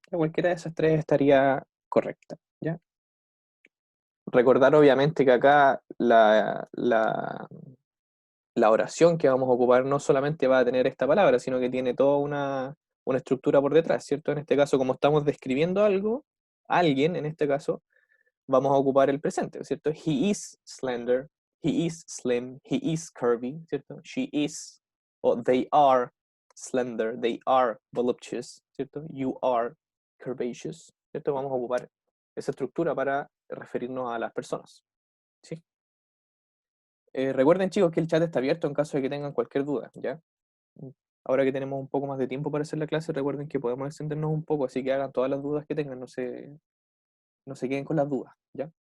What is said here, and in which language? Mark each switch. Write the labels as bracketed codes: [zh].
[es] Cualquiera de esas tres estaría correcta, ¿ya? Recordar obviamente que acá la oración que vamos a ocupar no solamente va a tener esta palabra, sino que tiene toda una estructura por detrás, ¿cierto? En este caso, como estamos describiendo algo, alguien en este caso, vamos a ocupar el presente, ¿cierto? [en] He is slender, he is slim, he is curvy, [es] ¿cierto? [en] She is, o they are slender, they are voluptuous, [es] ¿cierto? [en] You are curvaceous, [es] ¿cierto? Vamos a ocupar esa estructura para referirnos a las personas, ¿sí? Recuerden, chicos, que el chat está abierto en caso de que tengan cualquier duda, ¿ya? Ahora que tenemos un poco más de tiempo para hacer la clase, recuerden que podemos extendernos un poco, así que hagan todas las dudas que tengan, no se queden con las dudas, ¿ya?